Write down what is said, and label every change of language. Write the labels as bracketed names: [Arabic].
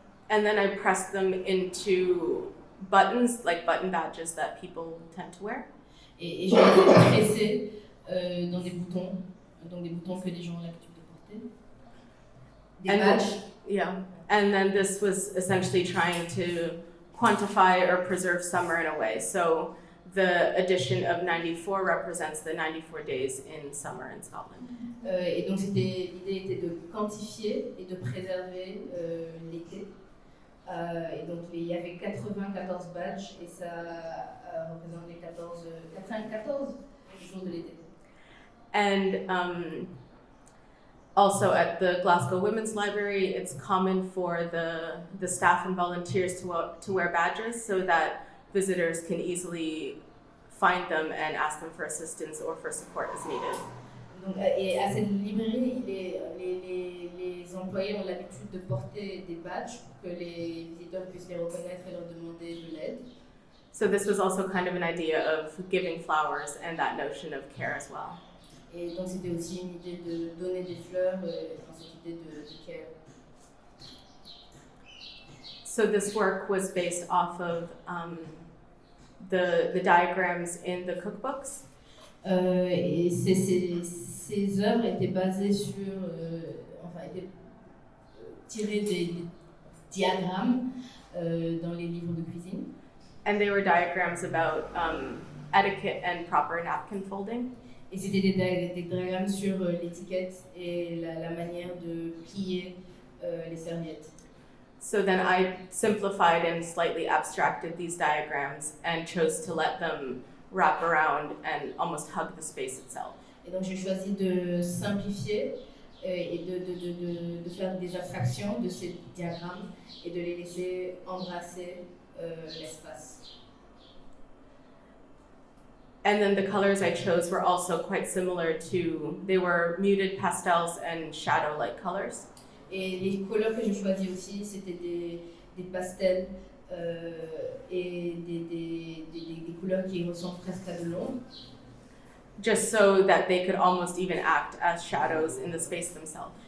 [English] And then I pressed them into buttons, like button badges that people tend to wear. [French] Et je les ai pressés dans des boutons, donc des boutons que les gens ont l'habitude de porter. Des badges. Yeah. [English] And then this was essentially trying to quantify or preserve summer in a way. So the edition of 94 represents the 94 days in summer in Scotland. [French] Et donc l'idée était de quantifier et de préserver l'été Et donc il y avait 94 badges et ça représente les 94 jours de l'été. [English] And also at the Glasgow Women's Library, it's common for the staff and volunteers to wear badges so that visitors can easily find them and ask them for assistance or for support as needed. [French] Donc, et à cette librairie, les employés ont l'habitude de porter des badges pour que les visiteurs puissent les reconnaître et leur demander de l'aide. [English] So this was also kind of an idea of giving flowers and that notion of care as well. [French] Et donc c'était aussi une idée de donner des fleurs, dans cette idée de care. [English] So this work was based off of the diagrams in the cookbooks. [French] Et ces œuvres étaient basées sur, étaient tirées des diagrammes dans les livres de cuisine. [English] And they were diagrams about etiquette and proper napkin folding. [French] Et c'était des diagrammes sur l'étiquette et la manière de plier les serviettes. [English] So then I simplified and slightly abstracted these diagrams and chose to let them wrap around and almost hug the space itself. [French] Et donc j'ai choisi de simplifier et de faire des abstractions de ces diagrammes et de les laisser embrasser l'espace. [English] And then the colors I chose were also quite similar to, they were muted pastels and shadow-like colors. [French] Et les couleurs que j'ai choisies aussi, c'était des pastels et des couleurs qui ressemblent presque à de l'ombre. [English] Just so that they could almost even act as shadows in the space themselves.